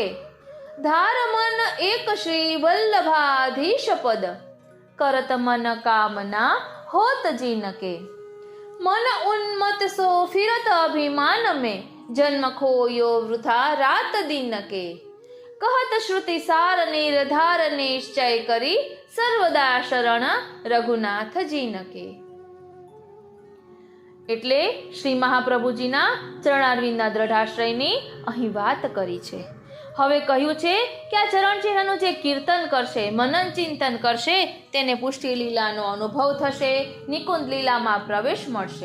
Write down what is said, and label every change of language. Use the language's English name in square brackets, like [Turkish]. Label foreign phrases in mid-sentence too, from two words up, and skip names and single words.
[Braj] धार मन एक श्री वल्लभाधीश पद, करत मन कामना होत जीन के। मन उन्मत सो फिरत अभिमान में, जन्म खोयो वृथा रात दिन के। कहत श्रुति सार निर्धार निश्चय करी, सर्वदा शरण रघुनाथ जीन के। [Gujarati] એટલે શ્રી મહાપ્રભુજીના ચરણારવિંદના દ્રઢાશ્રયની અહીં વાત કરી છે. હવે કહ્યું છે કે આ ચરણ ચિહ્નનું જે કીર્તન કરશે, મનન ચિંતન કરશે, તેને પુષ્ટિ લીલાનો અનુભવ થશે, નિકુંજ લીલામાં પ્રવેશ મળશે.